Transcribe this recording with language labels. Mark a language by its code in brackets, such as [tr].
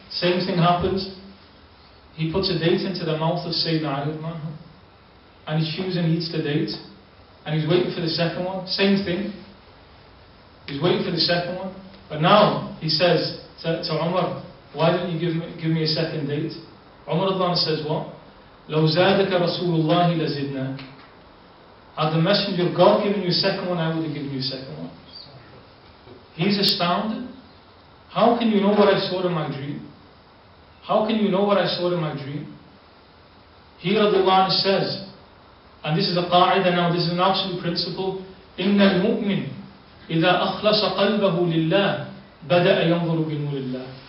[en] Same thing happens. He puts a date into the mouth of Sayyidina Ali, and he chews and eats the date. And he's waiting for the second one. Same thing. He's waiting for the second one. But now he says to Umar, why don't you give me a second date? Umar says what? [ar] لو زادك رسول الله لزدناك. [en] Had the messenger of God given you a second one, I would have given you a second one. He's astounded. How can you know what I saw in my dream? How can you know what I saw in my dream? He radiallahu anhu says, and this is a qa'idah now, this is an absolute principle, [ar] إِنَّ الْمُؤْمِنِ إِذَا أَخْلَصَ قَلْبَهُ لِلَّهِ بَدَأَ يَنْظُرُ بِنُورِ اللَّهِ.